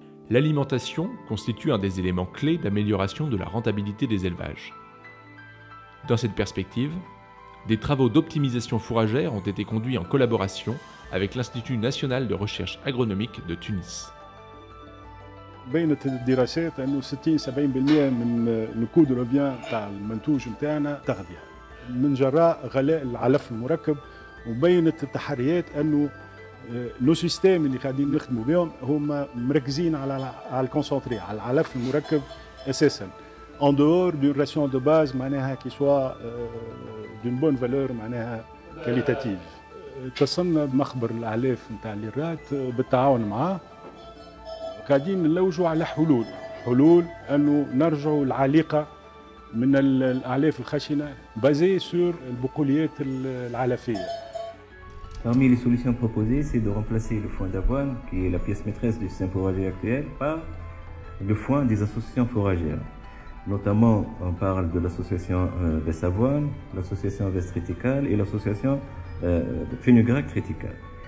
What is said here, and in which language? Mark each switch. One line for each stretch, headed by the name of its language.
French: L'alimentation constitue un des éléments clés d'amélioration de la rentabilité des élevages. Dans cette perspective, des travaux d'optimisation fourragère ont été conduits en collaboration avec l'Institut national de recherche agronomique de Tunis.
Arabic: بينت الدراسات انه 60-70% من نقود الربيان تاع المنتوج نتاعنا تغذيه من جراء غلاء العلف المركب، وبينت التحريات انه لو سيستيم اللي قاعدين نخدموا بهم هما مركزين على الكونسونتري على العلف المركب اساسا
French: en dehors d'une ration de base
Arabic: معناها كي سوا
French: d'une bonne valeur
Arabic: معناها كاليتاتيف. اتصلنا بمخبر الاعلاف نتاع ليرات بالتعاون معاه، قاعدين نلوجوا على حلول انه نرجعوا العليقه من الاعلاف الخشنه
French: بازي سور
Arabic: البقوليات العلفيه.
French: Parmi les solutions proposées, c'est de remplacer le foin d'avoine, qui est la pièce maîtresse du système fourrager actuel, par le foin des associations fourragères. Notamment, on parle de l'association Vest-Avoine, l'association Vest-Triticale et l'association Fenugrec Triticale.